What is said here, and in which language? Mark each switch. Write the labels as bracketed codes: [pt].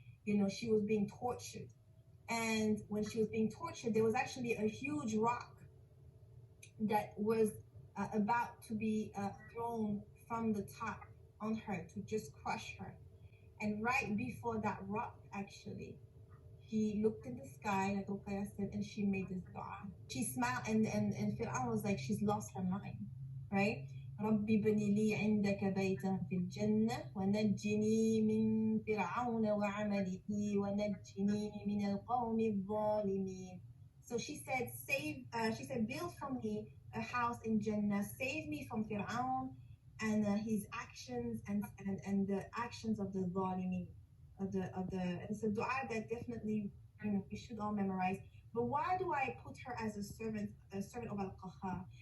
[en] She was being tortured. And when she was being tortured, there was actually a huge rock that was about to be thrown from the top on her to just crush her. And right before that rock, actually, she looked in the sky, like Ruqayya said, and she made this dua. She smiled, and Fir'aun was like, she's lost her mind, right? [ar] رب ابن لي عندك بيتا في الجنة ونجني من فرعون وعمله ونجني من القوم الظالمين. [en] So she said, build for me a house in Jannah, save me from Fir'aun and his actions and the actions of the zalimin, it's a dua that definitely we should all memorize. But why do I put her as a servant of Al-Qahar?